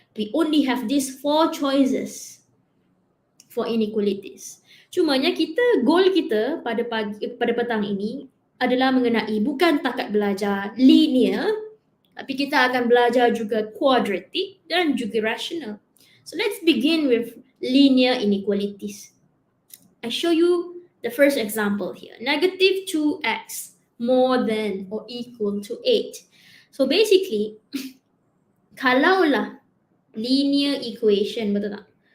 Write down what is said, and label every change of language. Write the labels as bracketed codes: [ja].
[en] We only have these 4 choices for inequalities. [ms] Cumanya goal kita pada petang ini adalah mengenai bukan takat belajar linear, tapi kita akan belajar juga quadratic dan juga rational. [en] So let's begin with linear inequalities. I show you the first example here. Negative 2x more than or equal to 8. So basically, [ms] kalaulah [en] linear equation, [ms] betul tak?